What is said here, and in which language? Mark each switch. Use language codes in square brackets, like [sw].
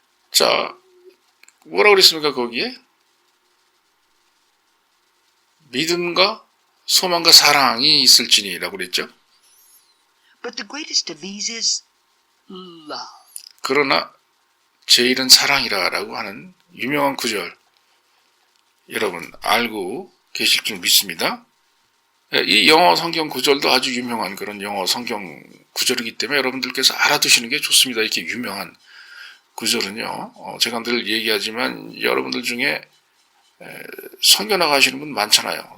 [ko] 자, 뭐라고 그랬습니까, 거기에? 믿음과 소망과 사랑이 있을지니라고 그랬죠. [en] But the greatest of these is love. [ko] 그러나 제일은 사랑이라고 하는 유명한 구절, 여러분 알고 계실 줄 믿습니다. 이 영어 성경 구절도 아주 유명한 그런 영어 성경 구절이기 때문에 여러분들께서 알아두시는 게 좋습니다. 이렇게 유명한 구절은요, 제가 늘 얘기하지만 여러분들 중에 선교 나가시는 분 많잖아요.